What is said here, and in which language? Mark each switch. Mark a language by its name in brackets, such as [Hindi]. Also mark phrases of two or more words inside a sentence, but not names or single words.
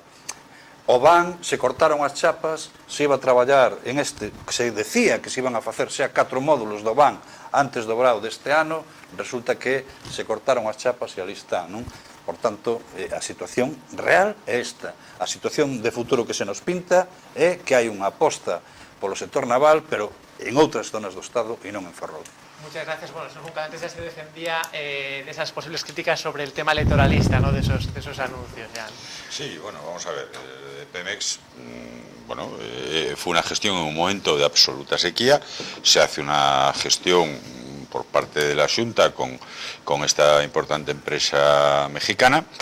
[Galician] O BAN, se cortaron as chapas, se iba a traballar en este, que se decía que se iban a facer xa 4 módulos do BAN antes do brao deste ano, resulta que se cortaron as chapas e ali está, non? Por tanto, a situación real é esta. A situación de futuro que se nos pinta é que hai unha aposta polo sector naval, pero en outras zonas do Estado e non en Ferrol. [Spanish] Muchas gracias. Bueno, señor Juncal, antes ya se defendía de esas posibles críticas sobre el tema electoralista, ¿no? de esos anuncios. Ya. Sí, bueno, vamos a ver. Pemex, fue una gestión en un momento de absoluta sequía. Se hace una gestión por parte de la Xunta con esta importante empresa mexicana.